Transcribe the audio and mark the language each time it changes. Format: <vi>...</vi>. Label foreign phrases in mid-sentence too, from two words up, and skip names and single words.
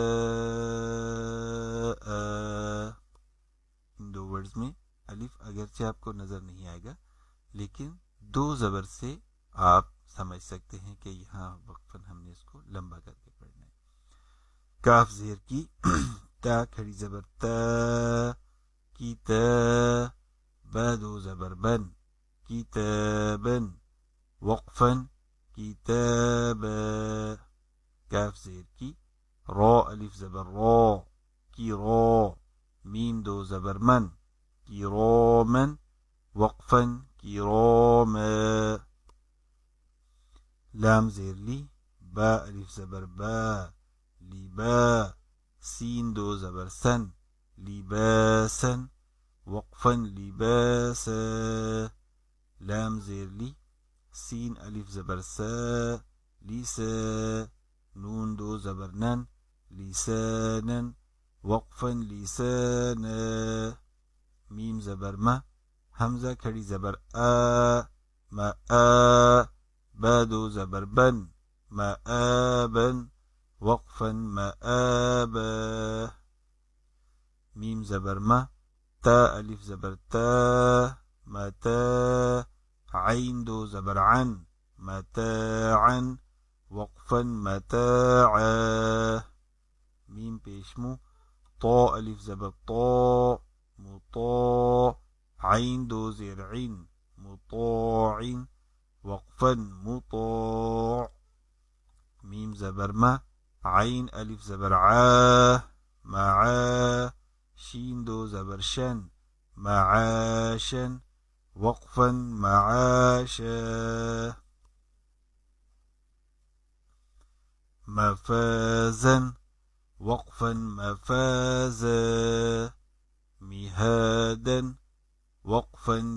<ur>ان دو ورڈز میں الف اگرچہ آپ کو نظر نہیں آئے گا لیکن 2 زبر سے آپ سمجھ سکتے ہیں کہ یہاں وقفاً ہم نے اس کو لمبا کر کے پڑھنا ہے۔ کاف زیر کی، تا کھڑی زبر تا، کی تا، با 2 زبر بن، کتابن، وقفاً کتابا۔ کاف زیر کی، را الف زبر را، کی را، میم 2 زبر من، کی رامن، وقفاً کراما۔ لام زیر لی، با الف زبر با، لبا، سین 2 زبر سن، لباسا، وقفاً لباسا۔ لام زیر لی، سین الف زبر سا، لیسا، نون 2 زبر نن، لسانا، وقفاً لسانا۔ میم زبر ما، حمزہ کھڑی زبر آ، ما آ، با 2 زبر بن، ما آبن، وقفاً ما آبا۔ میم زبر ما، تا الف زبر تا، ما تا، عین 2 زبر عن، متاعا، وقفاً متاعا۔ میم پیشمو، طا الف زبر طا، مطاع، عین 2 زیر عین، مطاع، وقفاً مطاع۔ میم زبر ما، عین الف زبر عا، معا، شین 2 زبر شن، معاشا، وقفاً معاشا۔</ur> <ar>مفازا، وقفاً مفازا، مهادا، وقفا</ar>